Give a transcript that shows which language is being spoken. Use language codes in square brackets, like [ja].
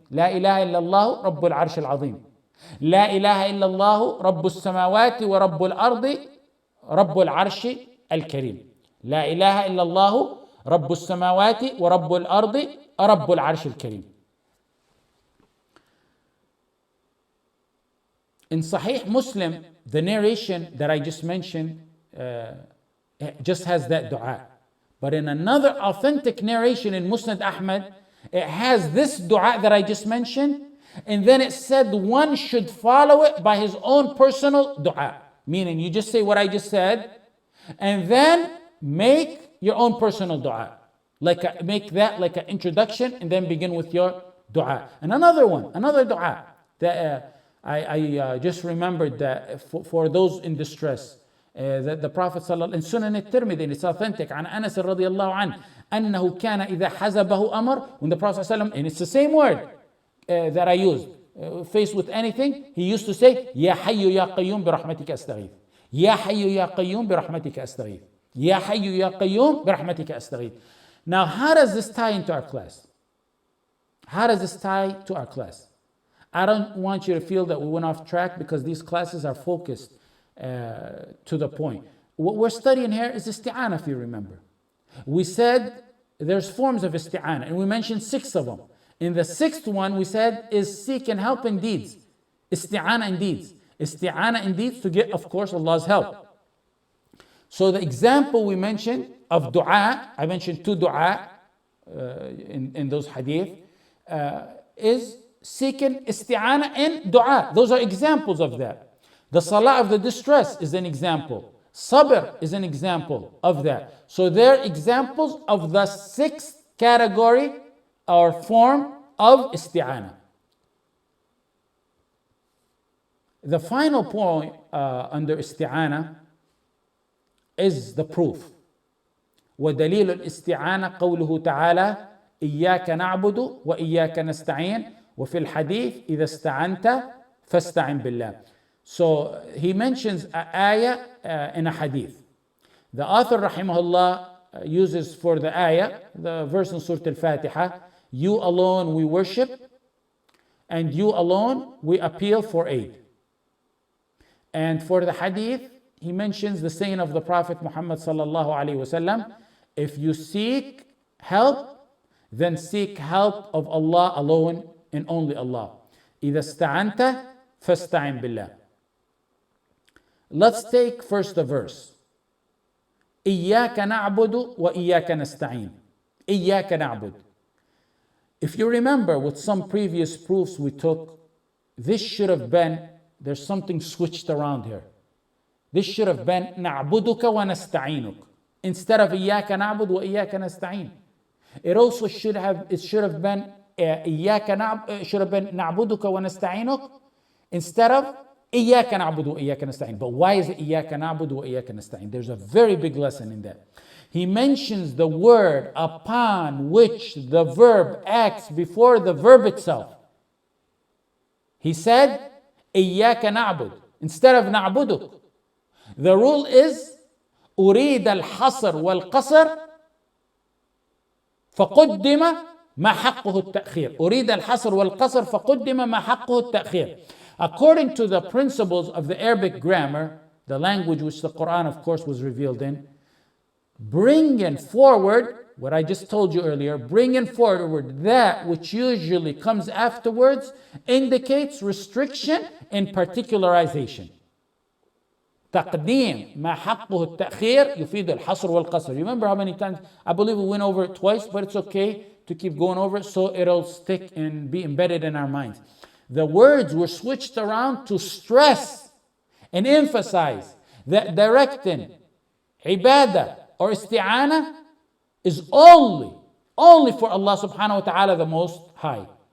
[ar] لا إله إلا الله رب العرش العظيم لا إله إلا الله رب السماوات ورب الأرض رب العرش الكريم لا إله إلا الله رب السماوات ورب الأرض رب العرش الكريم. [en] In Sahih Muslim, the narration that I just mentioned just has that dua. But in another authentic narration in Musnad Ahmad, it has this dua that I just mentioned, and then it said one should follow it by his own personal dua. Meaning you just say what I just said, and then make your own personal dua. Make that like an introduction, and then begin with your dua. And another dua that I just remembered that for those in distress. That the Prophet in Sunan al-Tirmidhi, it's authentic, [ar] عن أنس رضي الله عنه أنه كان إذا حزبه أمر, [en] when the Prophet and it's the same word that I used, faced with anything, he used to say, [ar] يا حي يا قيوم برحمتك أستغيث يا حي يا قيوم برحمتك أستغيث يا حي يا قيوم برحمتك أستغيث. [en] Now, how does this tie into our class? How does this tie to our class? I don't want you to feel that we went off track, because these classes are focused to the point. What we're studying here is Isti'anah, if you remember. We said there's forms of Isti'anah, and we mentioned 6 of them. In the 6th one, we said is seeking help in deeds. Isti'anah in deeds. Isti'anah in deeds to get, of course, Allah's help. So the example we mentioned of dua, I mentioned 2 dua in those hadith, is seeking Isti'anah in dua. Those are examples of that. The salah of the distress is an example. Sabr is an example of that. So they're examples of the 6th category or form of Isti'anah. The final point under Isti'anah is the proof. [ar] ودليل الاستعانة قوله تعالى إياك نعبد وإياك نستعين وفي الحديث إذا استعنت فاستعن بالله. [en] So he mentions an ayah in a hadith. The author rahimahullah uses for the ayah, the verse in Surah Al-Fatiha, you alone we worship and you alone we appeal for aid. And for the hadith, he mentions the saying of the Prophet Muhammad sallallahu alaihi wasallam, if you seek help, then seek help of Allah alone and only Allah. إذا استعنت فاستعن بالله. Let's take first the verse. [ar] إياك نعبد وإياك نستعين. إياك نعبد. [en] If you remember with some previous proofs we took, this should have been, there's something switched around here. This should have been [ar] نعبدك ونستعينك [en] instead of [ar] إياك نعبد وإياك نستعين. [en] It also should have been [ar] إياك نعبد, [en] should have been [ar] نعبدك ونستعينك [en] instead of [ar] إياك نعبد وإياك نستعين. [en] But why is it [ar] إياك نعبد وإياك نستعين? [en] There's a very big lesson in that. He mentions the word upon which the verb acts before the verb itself. He said [ar] إياك نعبد [en] instead of [ar] نعبدك. [en] The rule is [ar] أريد الحصر والقصر فقدم ما حقه التأخير. أريد الحصر والقصر فقدم ما حقه التأخير. [en] According to the principles of the Arabic grammar, the language which the Quran of course was revealed in, bringing forward what I just told you earlier, bringing forward that which usually comes afterwards indicates restriction and particularization. [ar] تقديم ما حقه التأخير يفيد الحصر والقصر. [en] You remember how many times? I believe we went over it twice, but it's okay to keep going over it so it'll stick and be embedded in our minds. The words were switched around to stress and emphasize that directing ibadah or isti'anah is only for Allah subhanahu wa ta'ala the Most High.